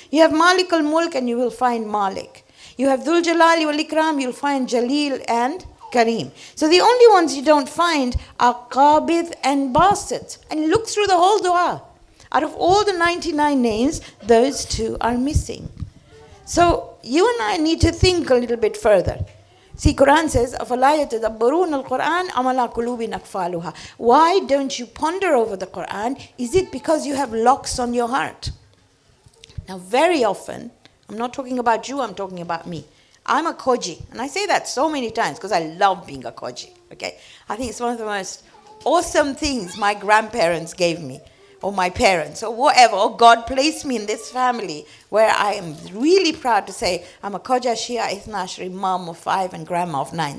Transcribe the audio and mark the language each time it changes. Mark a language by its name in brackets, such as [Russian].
[English] You have Malik al-Mulk and you will find Malik. You have Dhul Jalali wal Ikram, you'll find Jalil and Kareem. So the only ones you don't find are Qabid and Basit. And look through the whole dua. Out of all the 99 names, those 2 are missing. So you and I need to think a little bit further. See, Quran says, [Arabic] أَفَلَا يَتَدَبَّرُونَ الْقُرْآنَ أَمَ عَلَىٰ قُلُوبٍ أَقْفَالُهَا. [English] Why don't you ponder over the Quran? Is it because you have locks on your heart? Now, very often, I'm not talking about you, I'm talking about me. I'm a koji, and I say that so many times because I love being a koji, okay? I think it's one of the most awesome things my grandparents gave me, or my parents, or whatever, or God placed me in this family where I am really proud to say I'm a Khoja Shia Ithna Ashri, mom of 5 and grandma of 9.